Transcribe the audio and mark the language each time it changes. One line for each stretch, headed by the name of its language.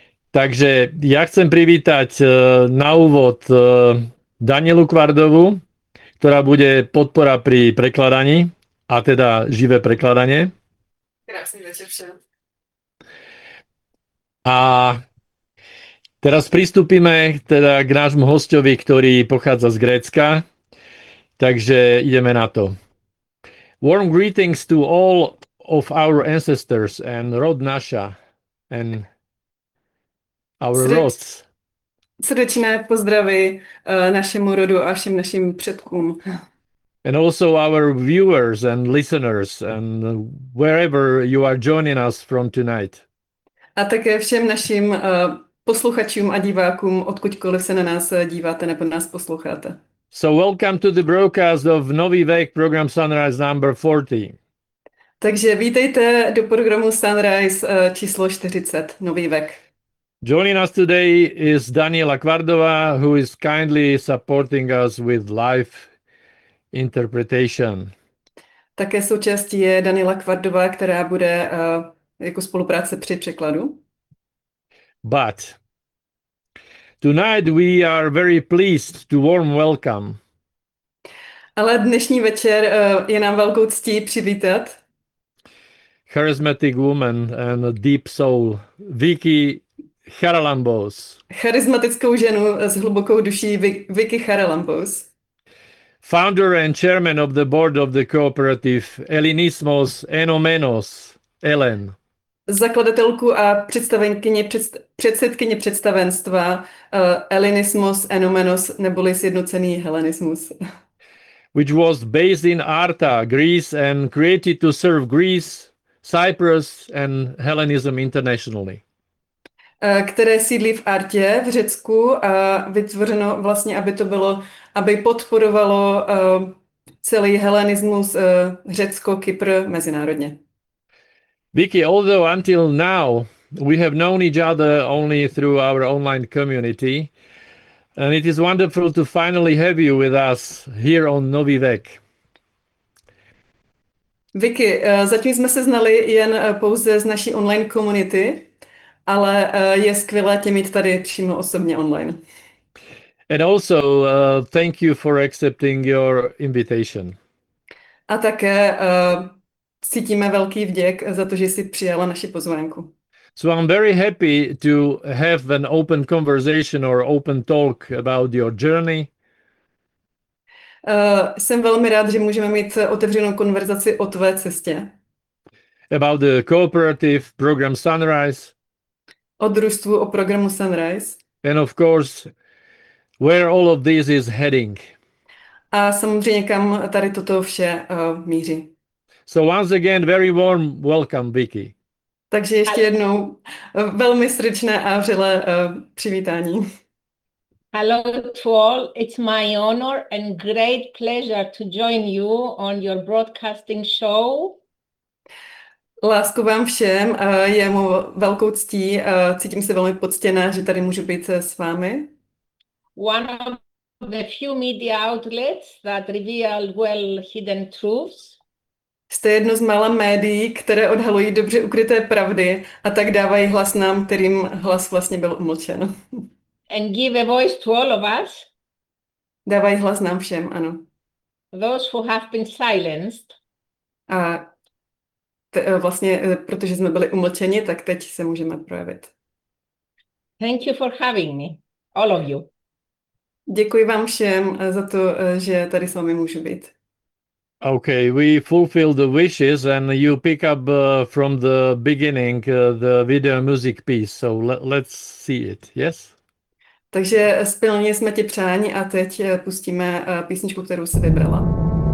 Slovak: Takže ja chcem privítať na úvod Danielu Kvardovú, ktorá bude podpora pri prekladaní. A teda živé prekladanie. Krásny večer všem. A teraz pristúpime teda k nášmu hosťovi, ktorý pochádza z Grécka. Takže ideme na to.
English: Warm greetings to all of our ancestors and
Slovak: rod naša
English: and our rods.
Czech: Srdečné pozdravy našemu rodu a všem našim předkům.
English: And also our viewers and listeners and wherever you are joining us from tonight.
Czech: A také všem našim posluchačům a divákům, odkudkoliv se na nás díváte nebo nás posloucháte.
English: So welcome to the broadcast of Nový vek program Sunrise number 40.
Czech: Takže vítejte do programu Sunrise číslo 40, Nový vek.
English: Joining us today is Daniela Kvardová, who is kindly supporting us with live interpretation.
Czech: Také součástí je Daniela Kvardová, která bude jako spolupráce při překladu.
English: But tonight we are very pleased to warm welcome.
Czech: Ale dnešní večer je nám velkou ctí přivítat
English: charismatic woman and a deep soul, Vicky Charalambos.
Czech: Charismatickou ženu s hlubokou duší, Vicky Charalambos.
English: Founder and chairman of the board of the cooperative Elinismos Enomenos, Ellen.
Czech: Zakladatelku a předsedkyně představenstva Elinismos Enomenos, neboli sjednocený helenismus.
English: Which was based in Arta, Greece, and created to serve Greece, Cyprus and Hellenism internationally.
Czech: Které sídlí v Artě v Řecku a vytvořeno vlastně, aby to bylo, aby podporovalo celý helenismus Řecko, Kypr, mezinárodně.
English: Vicky, although until now we have known each other only through our online community, and it is wonderful to finally have you with us here on Nový vek.
Czech: Vicky, zatím jsme se znali jen pouze z naší online community, ale je skvělé tě mít tady přímo osobně online.
English: And also thank you for accepting your invitation.
Czech: A také cítíme velký vděk za to, že jsi přijala naši pozvánku.
English: So I'm very happy to have an open conversation or open talk about your journey.
Czech: Jsem velmi rád, že můžeme mít otevřenou konverzaci o tvé cestě.
English: About the cooperative program Sunrise.
Czech: o družstvu, o programu Sunrise.
English: And of course, where all of this is heading.
Czech: A samozřejmě, kam tady toto vše míří.
English: So once again, very warm welcome, Vicky.
Czech: Takže ještě jednou velmi srdečné a vřelé přivítání.
English: Hello to all. It's my honor and great pleasure to join you on your broadcasting show.
Czech: Lásku vám všem, je mu velkou ctí, cítím se velmi poctěná, že tady můžu být s vámi.
English: One of the few media outlets that reveal well hidden truths.
Czech: Jste jedno z mála médií, které odhalují dobře ukryté pravdy a tak dávají hlas nám, kterým hlas vlastně byl umlčen.
English: And give a voice to all of us.
Czech: Dávají hlas nám všem, ano.
English: Those who have been silenced.
Czech: A vlastně, protože jsme byli umlčeni, tak teď se můžeme projevit.
English: Thank you for having me, all of you.
Czech: Děkuji vám všem za to, že tady s vámi můžu být.
English: Okay, we fulfill the wishes and you pick up from the beginning the video music piece. So let's see it, yes?
Czech: Takže splnili jsme ti přání a teď pustíme písničku, kterou si vybrala.